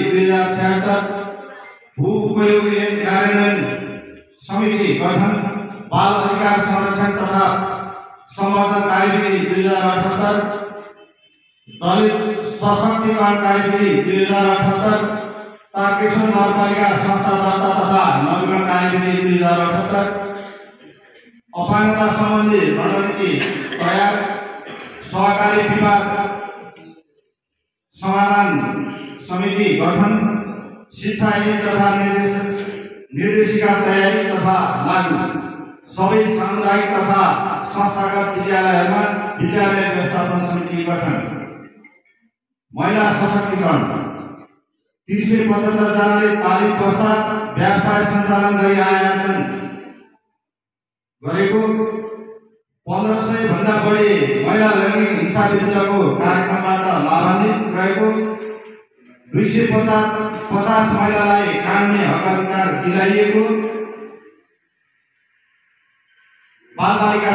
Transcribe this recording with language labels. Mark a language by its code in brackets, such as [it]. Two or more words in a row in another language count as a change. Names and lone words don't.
[ne] 2076, भू उपयोग ऐन कार्यान्वयन समिति गठन, बाल अधिकार संरक्षण तथा संवर्धन कार्यविधि 2078, दलित सशक्तिकरण कार्यविधि 2078, तारकेश्वर नगरपालिका संस्था दर्ता तथा नवीकरण कार्यविधि 2078, अपाङ्गता सम्बन्धी रणनीति तयार, सहकारी विवाद समाधान समिति गठन, शिक्षा ऐन तथा निर्देशिका तयारी तथा लागू, सबै सामुदायिक तथा संस्थागत विद्यालयहरूमा विद्यालय व्यवस्थापन समिति गठन, महिला सशक्तिकरण, 375 जनाले तालिम पश्चात व्यवसाय सञ्चालन गरी आयोजन गरेको, 1500 भन्दा बढी महिला लैंगिक हिंसा विरुद्धको कार्यक्रमबाट लाभान्वित रहेको, 250 महिलालाई कानुनी हक अधिकार दिलाइएको, बाल बालिका